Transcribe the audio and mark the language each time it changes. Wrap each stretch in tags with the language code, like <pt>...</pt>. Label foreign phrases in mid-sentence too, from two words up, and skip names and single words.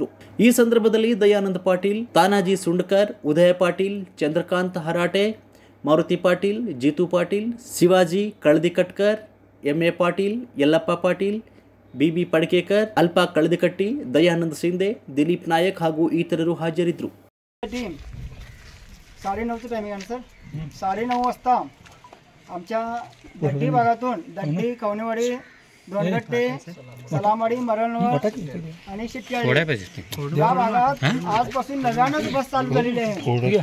<kn>ಈ ಸಂದರ್ಭದಲ್ಲಿ ದಯಾನಂದ ಪಾಟೀಲ್, ತಾನಾಜಿ ಸುಂಡಕರ್, ಉದಯ ಪಾಟೀಲ್, ಚಂದ್ರಕಾಂತ್ ಹರಾಟೆ, ಮಾರುತಿ ಪಾಟೀಲ್, ಜೀತು ಪಾಟೀಲ್, ಶಿವಾಜಿ ಕಳದಿಕಟ್ಕರ್, ಎಂಎ ಪಾಟೀಲ್, ಯಲ್ಲಪ್ಪ ಪಾಟೀಲ್, ಬಿಬಿ ಪಡಕೇಕರ್, ಅಲ್ಪ ಕಳದಿಕಟ್ಟಿ, ದಯಾನಂದ ಶಿಂದೆ, ದಿಲೀಪ್ ನಾಯಕ್ ಹಾಗೂ ಇತರರು ಹಾಜರಿದ್ದರು.</kn> <mr>9:30 टायमिंग आहे सर. 9:30 वाजता आमच्या दड्डी भागातून दड्डी, कवनेवाडी, दोनगट्टे, सलामवाडी, मरणवळ आणि शेट्टीहळ्ळी या भागात आजपासून नव्यानंच बस चालू झालेली आहे.</mr>